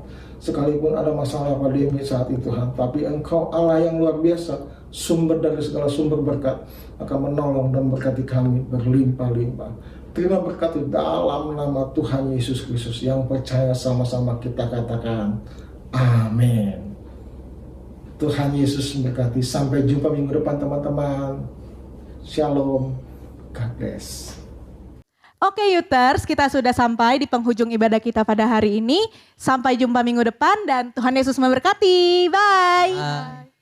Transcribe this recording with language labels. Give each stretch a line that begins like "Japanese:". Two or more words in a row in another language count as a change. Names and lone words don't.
Indonesian: Sekalipun ada masalah pandemi saat itu Tuhan, tapi Engkau Allah yang luar biasa, sumber dari segala sumber berkat, akan menolong dan berkati kami berlimpah-limpah. Terima berkat di dalam nama Tuhan Yesus Kristus. Yang percaya sama-sama kita katakan amin. Tuhan Yesus memberkati. Sampai jumpa minggu depan teman-teman. Shalom.
English: God bless.
Indonesian: Oke Youters, kita sudah sampai di penghujung ibadah kita pada hari ini. Sampai jumpa minggu depan dan Tuhan Yesus memberkati. Bye.